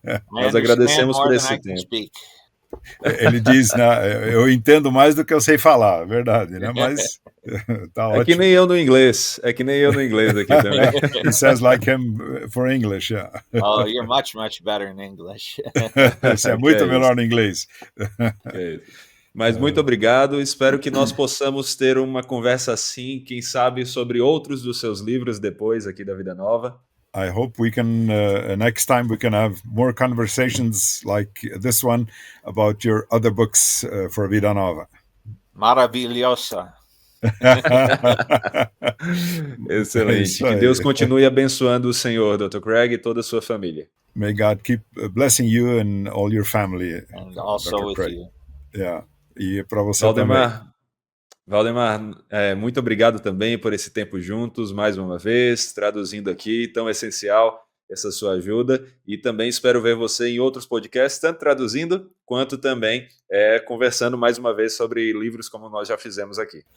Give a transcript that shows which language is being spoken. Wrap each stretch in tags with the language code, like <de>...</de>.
<pt>Nós agradecemos por esse tempo. Ele diz, né, eu entendo mais do que eu sei falar, verdade, né? Mas tá ótimo. É que nem eu no inglês. aqui também.</pt> <en>He says like him for English, yeah. Oh, you're much better in English.</en> <pt>Você é muito melhor no inglês. Mas muito obrigado. Espero que nós possamos ter uma conversa assim, quem sabe sobre outros dos seus livros depois aqui da Vida Nova.</pt> <en>I hope we can, next time we can have more conversations like this one about your other books for Vida Nova.</en> <pt>Maravilhosa. Excelente. Que Deus continue abençoando o senhor, Dr. Craig, e toda a sua família.</pt> <en>May God keep blessing you and all your family. And also</en> <pt>Dr.</pt> <en>with</en> <pt>Craig.</pt> <en>you.</en> <pt>Yeah. E para você também. Valdemar, muito obrigado também por esse tempo juntos, mais uma vez, traduzindo aqui, tão essencial essa sua ajuda, e também espero ver você em outros podcasts, tanto traduzindo, quanto também conversando mais uma vez sobre livros como nós já fizemos aqui.</pt>